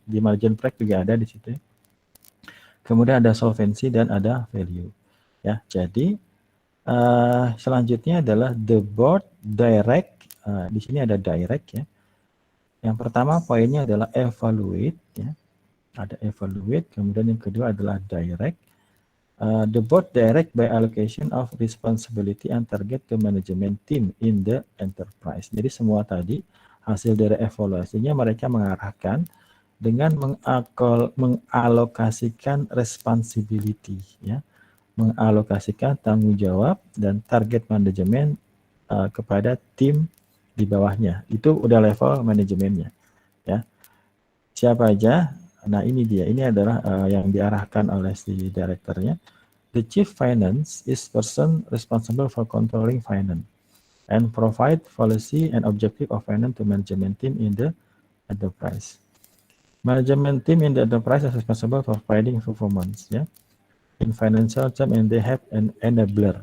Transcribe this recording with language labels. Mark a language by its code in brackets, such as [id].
[id] Di margin break juga ada di situ. Kemudian ada solvency dan ada value. Ya, jadi selanjutnya adalah [en] the board direct. [id] Di sini ada direct ya. Yang pertama poinnya adalah evaluate ya. Ada evaluate, kemudian yang kedua adalah direct. [en] The board direct by allocation of responsibility and target to management team in the enterprise. [id] Jadi semua tadi hasil dari evaluasinya mereka mengarahkan dengan mengalokasikan responsibility ya, mengalokasikan tanggung jawab dan target manajemen kepada tim di bawahnya. Itu udah level manajemennya ya. Siapa aja? Nah, ini dia. Ini adalah yang diarahkan oleh si direkturnya. [en] The chief finance is person responsible for controlling finance and provide policy and objective of finance to management team in the enterprise. Management team in the enterprise is responsible for providing performance ya. In financial term, and they have an enabler.